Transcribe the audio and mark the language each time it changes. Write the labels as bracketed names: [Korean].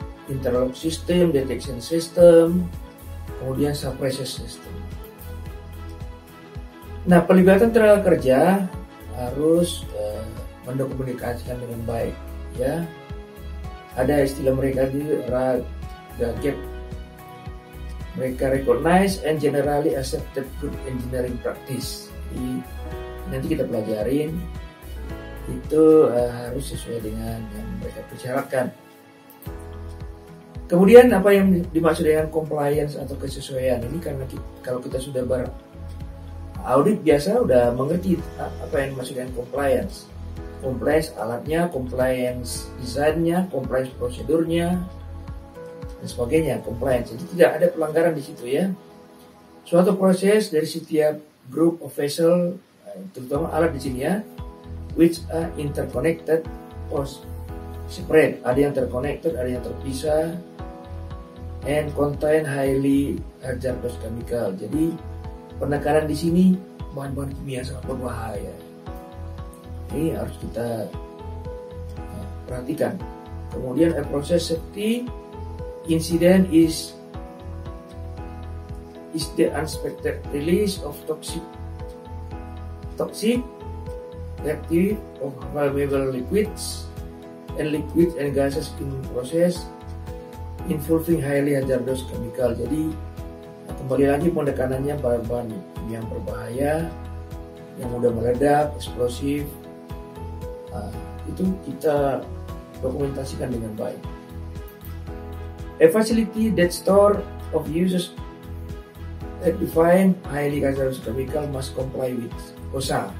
[English] Interlock system, detection system, [Indonesian] kemudian [English] suppressor system. [Indonesian] Nah, pelibatan tenaga kerja harus mendokumentasikan dengan baik ya. Ada istilah mereka di [English] GAGEP. [Indonesian] Mereka [English] recognize and generally accepted good engineering practice. [Indonesian] Jadi nanti kita pelajarin itu harus sesuai dengan yang mereka persyaratkan. Kemudian apa yang dimaksud dengan compliance atau kesesuaian ini, karena kalau kita sudah audit biasa udah mengerti apa yang dimaksud dengan compliance. Compliance alatnya, compliance desainnya, compliance prosedurnya, dan sebagainya, compliance. Jadi tidak ada pelanggaran di situ ya. Suatu proses dari setiap [English] group of vessel, [Indonesian] terutama alat di sini ya, [English] which are interconnected or separate. [Indonesian] Ada yang terconnected, ada yang terpisah, [English] and contain highly hazardous chemical. [Indonesian] Jadi penekanan di sini bahan-bahan kimia sangat berbahaya. Ini harus kita perhatikan. Kemudian [English] a process safety incident is the unexpected release of toxic, reactive, or flammable liquids and gases in process involving highly hazardous chemical. [Indonesian] Jadi kembali lagi penekanannya bahan-bahan yang berbahaya, yang mudah meledak, eksplosif. Itu kita dokumentasikan dengan baik. [English] A facility that store of uses that define highly hazardous chemical must comply with OSHA.